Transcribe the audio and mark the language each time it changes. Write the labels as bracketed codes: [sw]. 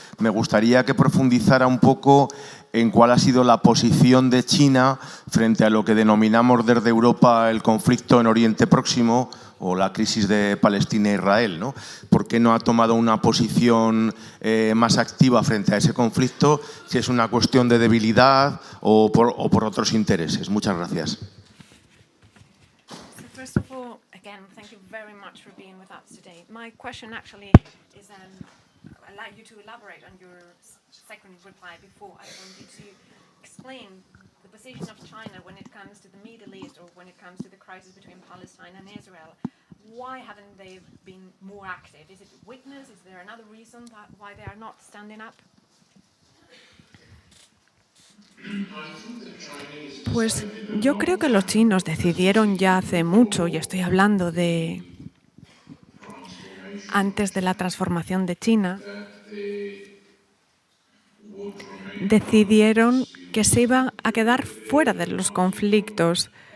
[es] Me gustaría que profundizara un poco en cuál ha sido la posición de China frente a lo que denominamos desde Europa el conflicto en Oriente Próximo o la crisis de Palestina e Israel, ¿no? ¿Por qué no ha tomado una posición más activa frente a ese conflicto? Si es una cuestión de debilidad o por otros intereses. Muchas gracias. [en] First of all, again, thank you very much for being with us today. My question actually is, I'd like you to elaborate on your second reply before. I want you to explain the position of China when it comes to the Middle East or when it comes to the crisis between Palestine and Israel. Why haven't they been more active? Is it weakness? Is there another reason why they are not standing up? [es] Pues yo creo que los chinos decidieron ya hace mucho, y estoy hablando de antes de la transformación de China, decidieron que se iban a quedar fuera de los conflictos